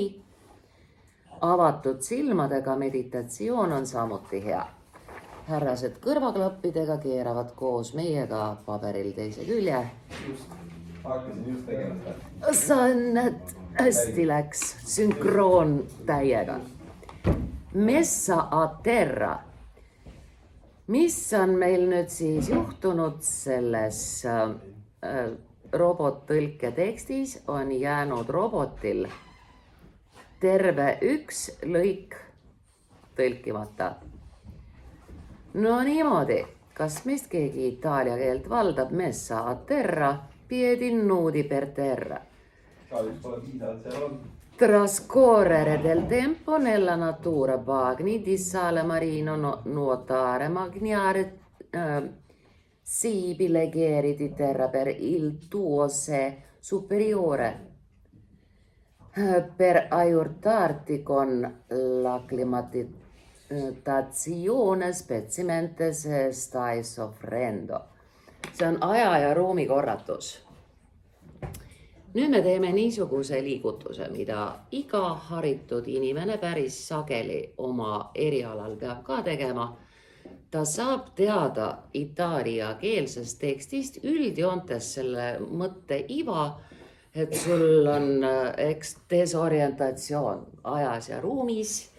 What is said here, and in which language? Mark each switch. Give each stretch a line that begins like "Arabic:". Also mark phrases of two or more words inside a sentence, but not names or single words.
Estonian: Avatud silmadega meditatsioon on samuti hea. Härrased kõrvaklappidega keeravad koos meiega paberil teise külje. Hakkasin just tegema seda. Sa näed, hästi läks, sünkroon täiega.
Italian: Messa a terra.
Estonian: Mis on meil nüüd siis juhtunud selles robottõlke tekstis, on jäänud robotil terve üks lõik tõlkimata. No niimoodi, kas meist keegi itaalia keelt valdab?
Italian: Messa a terra, piedi nudi per terra.
Estonian: Kahjuks pole piisavalt seal on.
Italian: Trascorrere del tempo nella natura bagni di sale marino nuotare magnare sibi leggeri di terra per il tuo sé superiore per aiutarti con l'acclimatazione specialmente se stai soffrendo.
Estonian: See on aja ja ruumi korratus. Nüüd me teeme niisuguse liigutuse, mida iga haritud inimene päris sageli oma erialal peab ka tegema. Ta saab teada itaalia keelsest tekstist üldjoontes selle mõtte iva, et sul on desorientatsioon ajas ja ruumis.